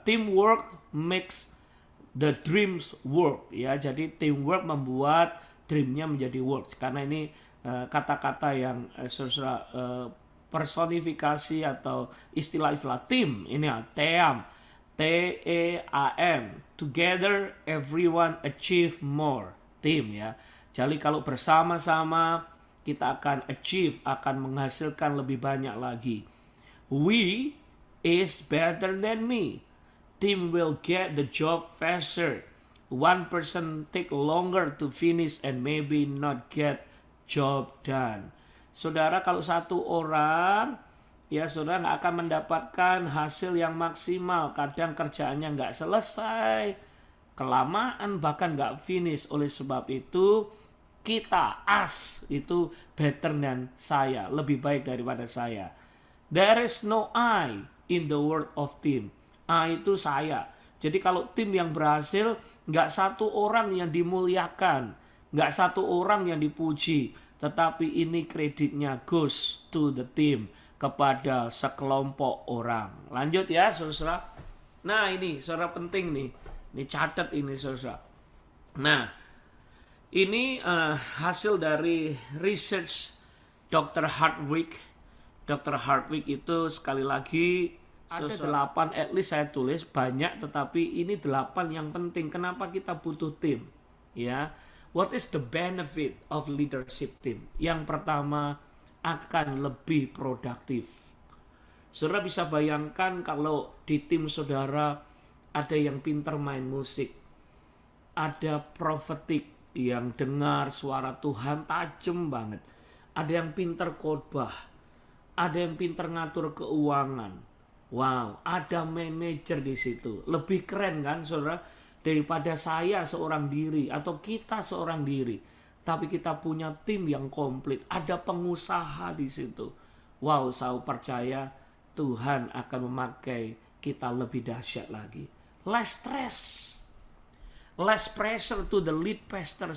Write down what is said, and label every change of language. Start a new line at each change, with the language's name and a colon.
English: Teamwork makes the dreams work.
Indonesian: Ya, jadi teamwork membuat dreamnya menjadi work. Karena ini kata-kata yang saudara personifikasi atau istilah-istilah tim. Ini ya, TEAM.
English: TEAM. Together everyone achieve more.
Indonesian: Tim ya. Jadi kalau bersama-sama kita akan achieve, akan menghasilkan lebih banyak lagi.
English: We is better than me. Team will get the job faster. One person take longer to finish and maybe not get job done.
Indonesian: Saudara, kalau satu orang, ya saudara nggak akan mendapatkan hasil yang maksimal. Kadang kerjaannya nggak selesai, kelamaan, bahkan nggak finish. Oleh sebab itu, kita itu
English: better than
Indonesian: saya, lebih baik daripada saya.
English: There is no I in the word of team.
Indonesian: I itu saya. Jadi kalau tim yang berhasil, nggak satu orang yang dimuliakan, nggak satu orang yang dipuji, tetapi ini kreditnya
English: goes to the team,
Indonesian: kepada sekelompok orang. Lanjut ya saudara. Nah ini saudara penting nih. Ini catat ini saudara. Nah ini hasil dari research Dr. Hardwick. Dr. Hardwick itu sekali lagi ada 8, at least saya tulis banyak, tetapi ini 8 yang penting. Kenapa kita butuh tim? Ya.
English: What is the benefit of leadership team?
Indonesian: Yang pertama, akan lebih produktif. Saudara bisa bayangkan kalau di tim saudara ada yang pintar main musik, ada prophetic yang dengar suara Tuhan tajam banget, ada yang pintar khotbah, ada yang pintar ngatur keuangan. Wow, ada manajer di situ. Lebih keren kan saudara? Daripada saya seorang diri atau kita seorang diri, tapi kita punya tim yang komplit, ada pengusaha di situ. Wow, saya percaya Tuhan akan memakai kita lebih dahsyat lagi.
English: Less stress, less pressure to the lead pastor.